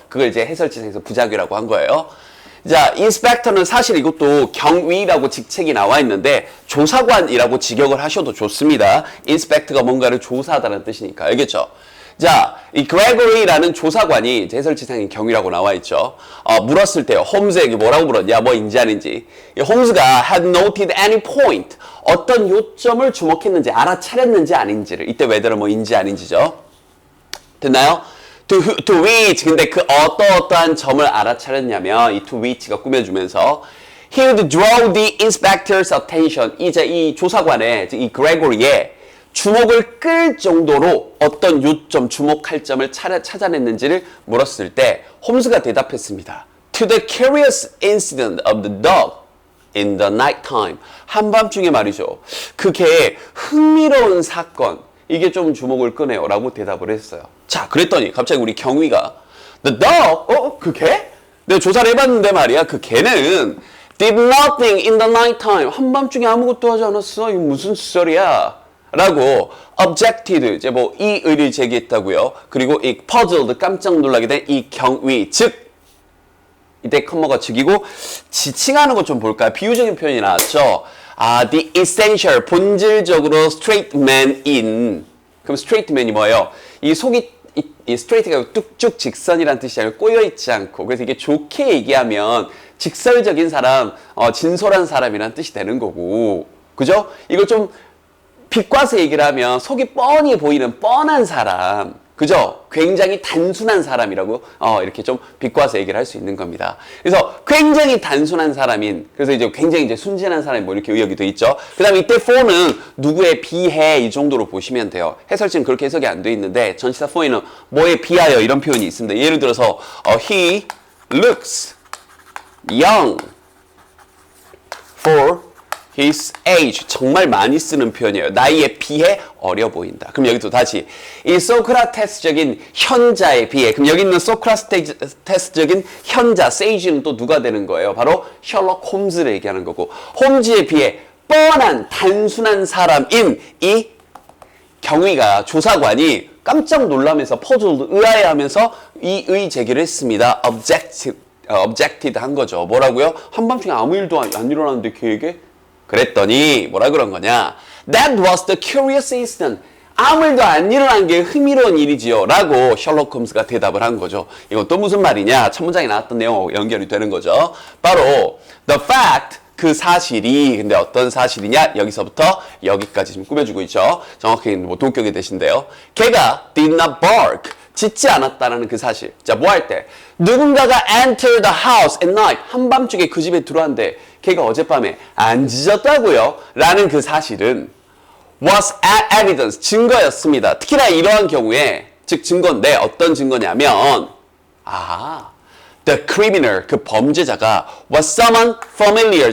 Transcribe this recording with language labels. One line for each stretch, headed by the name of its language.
Korean: 그걸 이제 해설지상에서 부작위라고 한 거예요. 자, 인스펙터는 사실 이것도 경위라고 직책이 나와 있는데 조사관이라고 직역을 하셔도 좋습니다. 인스펙터가 뭔가를 조사하다는 뜻이니까 알겠죠? 자, 이 그레고리라는 조사관이 이제 해설지상에 경위라고 나와 있죠. 물었을 때요. 홈즈에게 뭐라고 물었냐? 뭐인지 아닌지.
English: 홈즈가 had noted any point.
Korean: 어떤 요점을 주목했는지 알아차렸는지 아닌지를. 이때 whether는 뭐인지 아닌지죠. 됐나요?
English: to which.
Korean: 근데 그 어떠한 점을 알아차렸냐면 이
English: to which
Korean: 가 꾸며주면서
English: he would draw the inspector's attention.
Korean: 이제 이 조사관의 이 그레고리의 주목을 끌 정도로 어떤 요점, 주목할 점을 찾아냈는지를 물었을 때 홈즈가 대답했습니다.
English: To the curious incident of the dog in the night time.
Korean: 한밤중에 말이죠. 그 개의 흥미로운 사건. 이게 좀 주목을 끄네요. 라고 대답을 했어요. 자, 그랬더니 갑자기 우리 경위가
English: The dog?
Korean: 그 개? 내가 조사를 해봤는데 말이야. 그 개는
English: did nothing in the night time.
Korean: 한밤중에 아무것도 하지 않았어. 이거 무슨 소리야? 라고 objected 이제 뭐 이 의를 제기했다고요. 그리고 이 puzzled 깜짝 놀라게 된 이 경위 즉 이때 컴머가 즉이고 지칭하는 것 좀 볼까요? 비유적인 표현이 나왔죠.
English: 아, the essential
Korean: 본질적으로
English: straight man in.
Korean: 그럼 straight man이 뭐예요? 이 속이 이 straight가 뚝쭉 직선이라는 뜻이 아니라 꼬여 있지 않고 그래서 이게 좋게 얘기하면 직설적인 사람, 진솔한 사람이라는 뜻이 되는 거고, 그죠? 이걸 좀 빛과서 얘기를 하면 속이 뻔히 보이는 뻔한 사람, 그죠? 굉장히 단순한 사람이라고 이렇게 좀 빛과서 얘기를 할 수 있는 겁니다. 그래서 굉장히 단순한 사람인, 그래서 이제 굉장히 이제 순진한 사람이 뭐 이렇게 의역이 돼 있죠. 그다음에 이때 for는 누구에 비해 이 정도로 보시면 돼요. 해설지는 그렇게 해석이 안 돼 있는데 전치사 for에는 뭐에 비하여 이런 표현이 있습니다. 예를 들어서
English: he looks young for his age.
Korean: 정말 많이 쓰는 표현이에요. 나이에 비해 어려 보인다. 그럼 여기도 다시 이 소크라테스적인 현자에 비해, 그럼 여기 있는 소크라테스적인 현자, sage는 또 누가 되는 거예요? 바로 셜록 홈즈를 얘기하는 거고, 홈즈에 비해 뻔한 단순한 사람인 이 경위가, 조사관이 깜짝 놀라면서 퍼즐 의아해하면서 이 의 제기를 했습니다. objected 한 거죠. 뭐라고요? 한밤중에 아무 일도 안 일어났는데 걔에게? 그랬더니 뭐라 그런 거냐?
English: That was the curious incident.
Korean: 아무 일도 안 일어난 게 흥미로운 일이지요. 라고 셜록 홈즈가 대답을 한 거죠. 이건 또 무슨 말이냐? 첫 문장에 나왔던 내용하고 연결이 되는 거죠. 바로
English: the fact,
Korean: 그 사실이, 근데 어떤 사실이냐? 여기서부터 여기까지 좀 꾸며주고 있죠. 정확히 뭐 동격이 되신데요. 걔가
English: did not bark.
Korean: 짖지 않았다는 그 사실. 자, 뭐 할 때? 누군가가
English: enter the house at night.
Korean: 한밤중에 그 집에 들어왔는데 걔가 어젯밤에 안 짖었다고요? 라는 그 사실은
English: was evidence,
Korean: 증거였습니다. 특히나 이러한 경우에, 즉 증거인데 어떤 증거냐면
English: the criminal,
Korean: 그 범죄자가
English: was someone familiar.